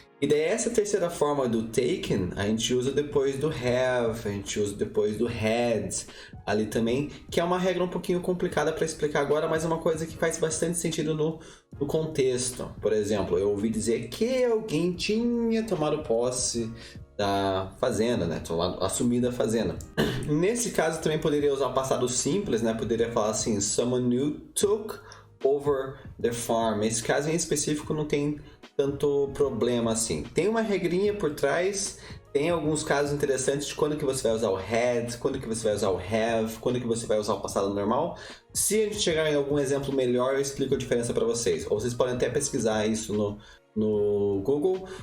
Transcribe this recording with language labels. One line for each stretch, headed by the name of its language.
Portuguese: E daí essa terceira forma do taken, a gente usa depois do have, a gente usa depois do had ali também, que é uma regra um pouquinho complicada para explicar agora, mas é uma coisa que faz bastante sentido no contexto. Por exemplo, eu ouvi dizer que alguém tinha tomado posse da fazenda, né? Assumido a fazenda. Nesse caso também poderia usar o passado simples, né? Poderia falar assim,
English: someone new took over the farm.
Portuguese: Esse caso em específico não tem tanto problema assim. Tem uma regrinha por trás, tem alguns casos interessantes de quando que você vai usar o had, quando que você vai usar o have, quando que você vai usar o passado normal. Se a gente chegar em algum exemplo melhor, eu explico a diferença para vocês. Ou vocês podem até pesquisar isso no Google.